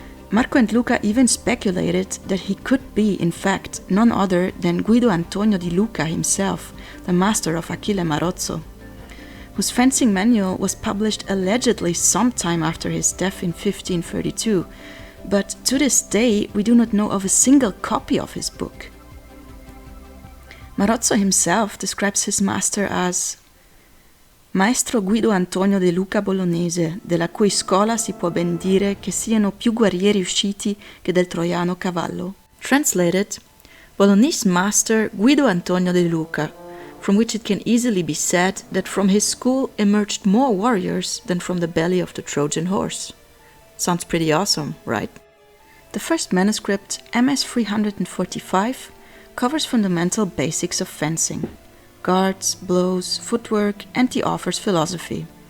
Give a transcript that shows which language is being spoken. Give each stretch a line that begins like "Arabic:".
English: Marco and Luca even speculated that he could be, in fact, none other than Guido Antonio di Luca himself, the master of Achille Marozzo, whose fencing manual was published allegedly sometime after his death in 1532, but to this day we do not know of a single copy of his book.
Italian: Marozzo himself describes his master as Maestro Guido Antonio de Luca Bolognese, della cui scuola si può ben dire che siano più guerrieri usciti che del troiano cavallo.
English: Translated, Bolognese master Guido Antonio de Luca, from which it can easily be said that from his school emerged more warriors than from the belly of the Trojan horse. Sounds pretty awesome, right? The first manuscript, MS 345, covers fundamental basics of fencing: guards, blows, footwork, and the author's philosophy.